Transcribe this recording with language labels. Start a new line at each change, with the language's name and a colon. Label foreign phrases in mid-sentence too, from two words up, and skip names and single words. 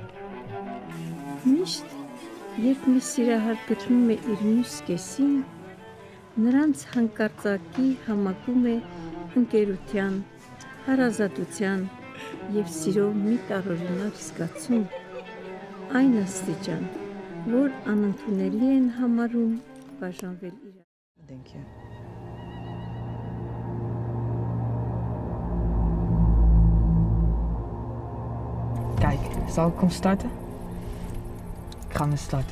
Armenian: Միշտ, երբ մի սիրահար գտնում է իր մյուս կեսին, նրանց հանկարծակի համակում է ընկերության, հարազատության և սիրո մի տարօրինակ զգացում, այն աստիճան, որ անընդունելի են համարում բաժանվել իրար։
Dutch: Zal ik hem starten? Ik ga hem starten.